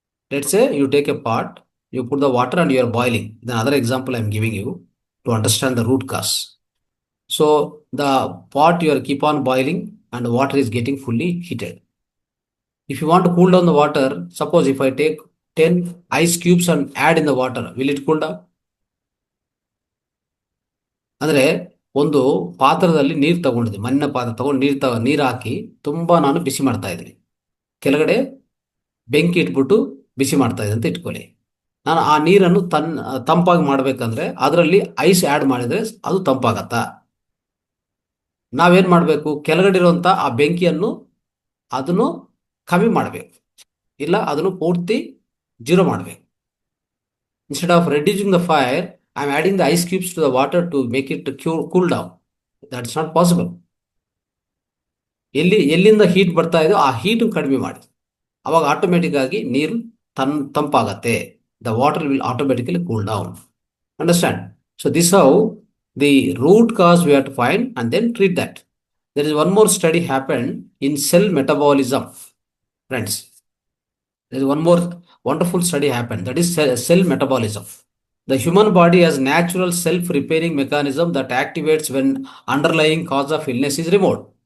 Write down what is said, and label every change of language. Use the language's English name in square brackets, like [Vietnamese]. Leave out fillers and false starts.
[English] Let's say you take a pot, you put the water and you are boiling. The other example I am giving you to understand the root cause. So the pot you are keep on boiling and the water is getting fully heated. If you want to cool down the water, suppose if I take 10 ice cubes and add in the water, will it cool down? [Kannada] ಅಂದ್ರೆ ಒಂದು ಪಾತ್ರದಲ್ಲಿ ನೀರು ತಗೊಂಡಿದ್ದೆ, ಮಣ್ಣಿನ ಪಾತ್ರ ತಗೊಂಡು ನೀರು ಹಾಕಿ ತುಂಬಾ ನಾನು ಬಿಸಿ ಮಾಡ್ತಾ ಇದ್ದೀನಿ. ಕೆಳಗಡೆ ಬೆಂಕಿ ಇಟ್ಬಿಟ್ಟು ಬಿಸಿ ಮಾಡ್ತಾ ಇದ್ದೆ ಅಂತ ಇಟ್ಕೊಳ್ಳಿ. ನಾನು ಆ ನೀರನ್ನು ತಂಪಾಗಿ ಮಾಡ್ಬೇಕಂದ್ರೆ ಅದರಲ್ಲಿ ಐಸ್ ಆ್ಯಡ್ ಮಾಡಿದ್ರೆ ಅದು ತಂಪಾಗತ್ತಾ? ನಾವೇನ್ ಮಾಡಬೇಕು? ಕೆಳಗಡೆ ಇರುವಂತ ಆ ಬೆಂಕಿಯನ್ನು ಅದನ್ನು ಕಮ್ಮಿ ಮಾಡಬೇಕು, ಇಲ್ಲ ಅದನ್ನು ಪೂರ್ತಿ ಜೀರೋ ಮಾಡಬೇಕು. [English] Instead of reducing the fire, I am adding the ice cubes to the water to make it cool down. That's not possible. [Kannada] ಎಲ್ಲಿಂದ ಹೀಟ್ ಬರ್ತಾ ಇದೋ ಆ ಹೀಟ್ ಕಡಿಮೆ ಮಾಡಿ, ಅವಾಗ ಆಟೋಮೆಟಿಕ್ ಆಗಿ ನೀರು ತಂಪಾಗತ್ತೆ. [English] The water will automatically cool down. Understand? So this how the root cause we have to find and then treat that. There is one more study happened in cell metabolism, friends. There is one more wonderful study happened, that is cell metabolism. The human body has natural self-repairing mechanism that activates when underlying cause of illness is removed.